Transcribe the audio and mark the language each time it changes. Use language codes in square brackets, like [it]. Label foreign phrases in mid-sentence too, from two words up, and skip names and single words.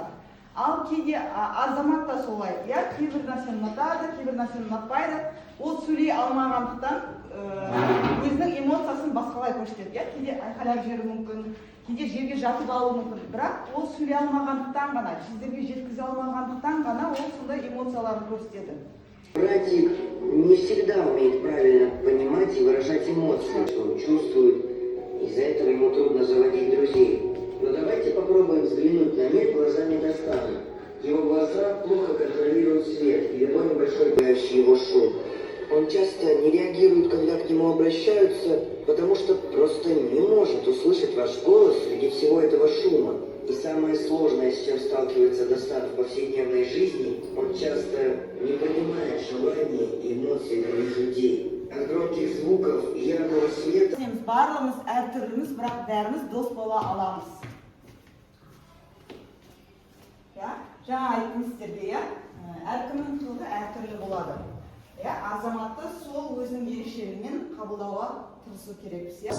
[kk] Ал кейде Арзамат та солай, кейбір нәрсені ұнатады, кейбір нәрсені ұнатпайды. Ол сөйлей алмағандықтан өзінің эмоциясын басқалай көрсетеді. Кейде айқайлап жіберуі мүмкін, кейде жерге жатып алуы мүмкін. Бірақ ол сөйлей алмағандықтан ғана, сіздерге жеткізе алмағандықтан ғана ол сондай эмоцияларын көрсетеді. [ru] Братик не всегда умеет правильно понимать и выражать эмоции, что он чувствует. Из-за этого ему трудно заводить друзей. Но давайте попробуем взглянуть на мир глазами Достана. Его глаза плохо контролируют свет и любой небольшой гуляющий его шум. Он часто не реагирует, когда к нему обращаются, потому что просто не может услышать ваш голос среди всего этого шума. И самое сложное, с чем сталкивается Достан в повседневной жизни, он часто не понимает желаний и эмоций других людей. От громких звуков и яркого света. [kk] Барлығымыз әртүрліміз, бірақ бәріміз дос бола аламыз. Жаңа айттым сіздерге, әркімнің қылығы әртүрлі болады. Арзаматты сол өзінің ерекшелігімен қабылдауға тырысу керекпіз.